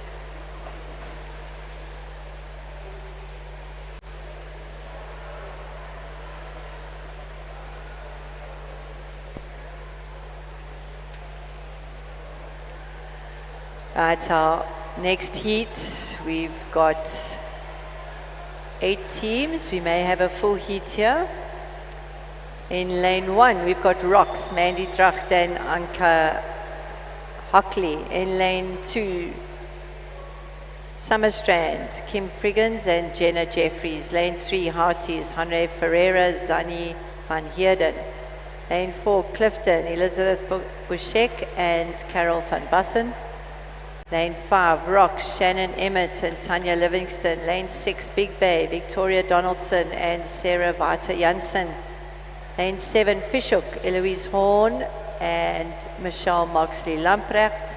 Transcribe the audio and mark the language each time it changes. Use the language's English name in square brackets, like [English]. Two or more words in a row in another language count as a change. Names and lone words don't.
[English] Right, our next heat, we've got 8 teams. We may have a full heat here. In lane 1, we've got Rocks, Mandy Dracht and Anka Hockley. In lane 2, Summerstrand, Kim Friggins and Jenna Jeffries. Lane 3, Hearties, Henry Ferreira, Zani van Heerden. Lane 4, Clifton, Elizabeth Bushek and Carol van Bussen. Lane 5, Rocks, Shannon Emmett and Tanya Livingston. Lane 6, Big Bay, Victoria Donaldson and Sarah Vita Janssen. Lane 7, Fishhook, Eloise Horn and Michelle Moxley Lamprecht.